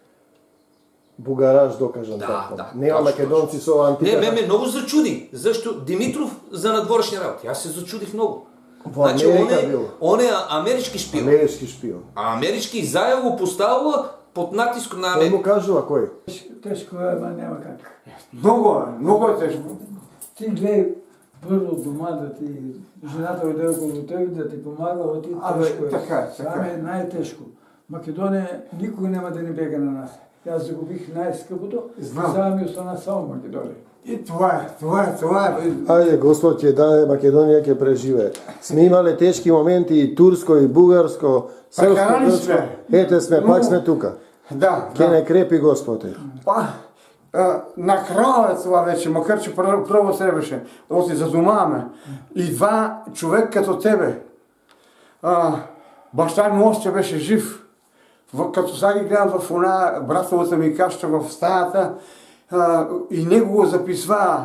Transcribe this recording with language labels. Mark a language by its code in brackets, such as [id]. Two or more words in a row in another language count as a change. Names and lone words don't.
[mk] Бугараш докажан така. Нема македонци со антика. Не, ме многу зачуди. Зашто Димитров за надворешни работи? [bg] Аз се зачудих многу. [mk] Во Америка бил. Он е амерички шпион. Амерички шпион. А амерички Заев го поставува под натиск на Кој Америка. му кажува кој? [bg] Тежко е, ама няма как. Много е тежко. Ти гледай първо дома да ти, жената дойде около тебе, да ти помага, а ти тежко е. Така. Там е най-тежко. Македония никой няма да ни бега на нас. Аз загубих най-скъпото, сега ми остана само Македония. И това е. [mk] Ајде, Господ ќе даде, Македонија ќе преживее. Сме имале тешки моменти и турско, и бугарско, српско, грчко. Ете сме, пак сме тука. Да. Ке не крепи Господ. [bg] На края е това вече, макар че първо трябваше да се задумаваме. И два човек като тебе. Баща ми още беше жив. Като сега ги гледам в она братовата ми каща в стаята и него го записва.